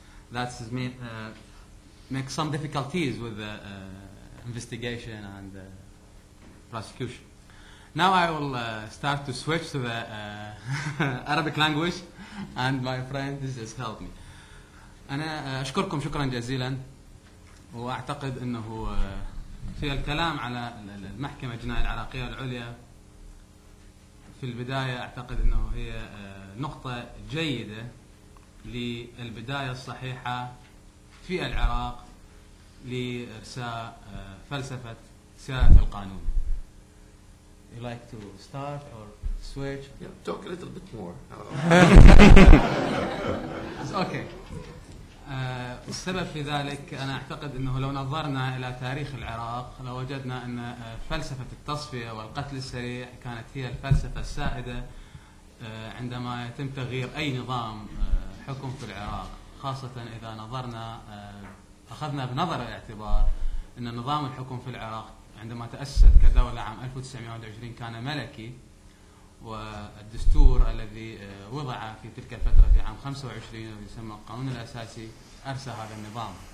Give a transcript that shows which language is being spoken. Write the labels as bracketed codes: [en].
[en] That's make some difficulties with the investigation and prosecution. Now I will start to switch to the Arabic language, and my friend just helped me. [ar] أنا أشكركم شكرا جزيلا، وأعتقد أنه في الكلام على المحكمة الجنائية العراقية العليا في البداية أعتقد أنه هي نقطة جيدة للبداية الصحيحة في العراق لإرساء فلسفة سيادة القانون. [en] You like to start or switch? Yeah, talk a little bit more. Okay. [ar] السبب في ذلك أنا أعتقد أنه لو نظرنا إلى تاريخ العراق لوجدنا أن فلسفة التصفية والقتل السريع كانت هي الفلسفة السائدة عندما يتم تغيير أي نظام حكم في العراق، خاصة إذا نظرنا أخذنا بنظر الاعتبار أن نظام الحكم في العراق عندما تأسست كدولة عام 1921 كان ملكي، والدستور الذي وضع في تلك الفترة في عام 25 ويسمى القانون الأساسي أرسى هذا النظام.